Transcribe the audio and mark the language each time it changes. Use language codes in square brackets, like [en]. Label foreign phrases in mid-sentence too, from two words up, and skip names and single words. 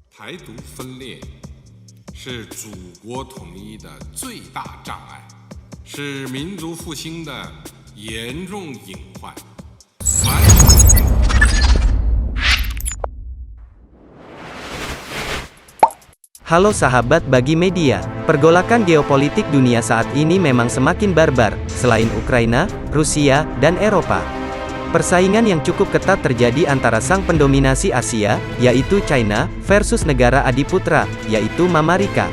[zh] 台独分裂是祖国统一的最大障碍，是民族复兴的严重隐患。 [id] Halo sahabat Bagi Media, pergolakan geopolitik dunia saat ini memang semakin barbar, selain Ukraina, Rusia, dan Eropa. Persaingan yang cukup ketat terjadi antara sang pendominasi Asia, yaitu China, versus negara adiputra, yaitu Amerika.